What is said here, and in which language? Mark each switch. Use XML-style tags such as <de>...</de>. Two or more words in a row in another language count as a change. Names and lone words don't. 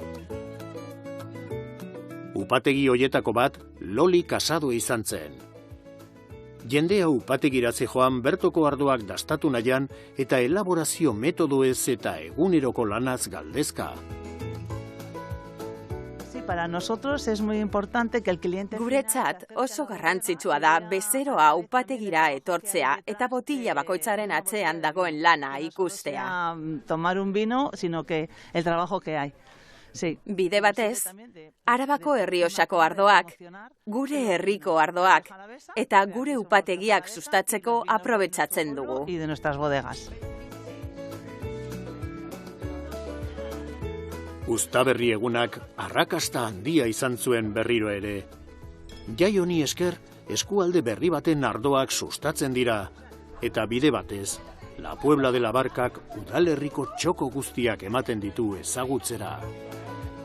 <eu>Upategi hoietako bat Loli Casado izan zen. Jendea upategira zijoan bertoko ardoak dastatu nahian eta elaborazio metodoez eta eguneroko lanaz galdezka.</eu> <es>Para nosotros es muy importante que el cliente...</es> <eu>Guretzat oso garrantzitsua da bezeroa upategira etortzea eta botila bakoitzaren atzean dagoen lana ikustea.</eu> <es>Tomar un vino, sino que el trabajo que hay. Sí.</es> <eu>Bide batez, Arabako Errioxako ardoak, gure herriko ardoak eta gure upategiak sustatzeko aprobetxatzen dugu.</eu> <es>Y de nuestras bodegas.</es> <eu>Uztaberri egunak arrakasta handia izan zuen berriro ere. Jai honi esker, eskualde berri baten ardoak sustatzen dira, eta bide batez, La Puebla de la Barcak udalerriko txoko guztiak ematen ditu ezagutzera.</eu>